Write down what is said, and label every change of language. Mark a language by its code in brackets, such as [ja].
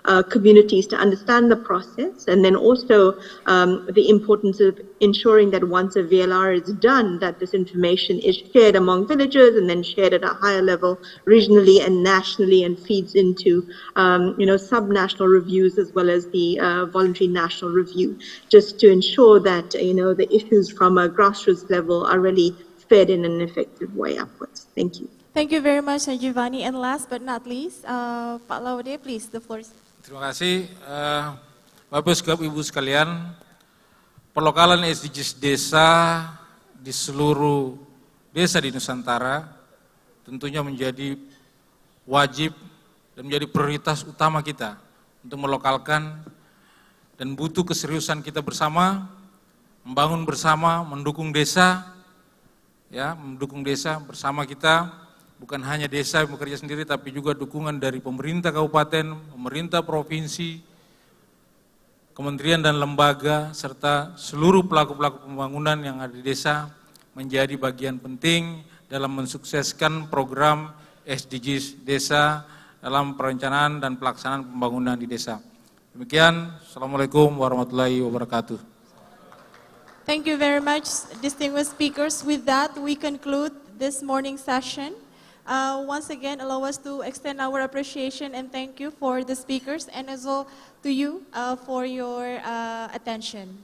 [en] communities to understand the process, and then also the importance of ensuring that once a VLR is done, that this information is shared among villages and then shared at a higher level regionally and nationally, and feeds into sub-national reviews as well as the voluntary national review, just to ensure that the issues from a grassroots level are really fed in an effective way upwards. Thank you. Thank you very much, Giovanni. And last but not least, Pak Laude, please, the floor is. [id] Terima kasih, Bapak Ibu sekalian. Perlokalan SDGs desa di seluruh desa di Nusantara tentunya menjadi wajib dan menjadi prioritas utama kita untuk melokalkan, dan butuh keseriusan kita bersama, membangun bersama, mendukung desa, mendukung desa bersama kita, bukan hanya desa yang bekerja sendiri, tapi juga dukungan dari pemerintah kabupaten, pemerintah provinsi, kementerian dan lembaga, serta seluruh pelaku-pelaku pembangunan yang ada di desa menjadi bagian penting dalam mensukseskan program SDGs desa dalam perencanaan dan pelaksanaan pembangunan di desa. Demikian, Assalamualaikum warahmatullahi wabarakatuh. [en] Thank you very much, distinguished speakers. With that, we conclude this morning session. Once again, allow us to extend our appreciation and thank you for the speakers, and as well to you for your attention.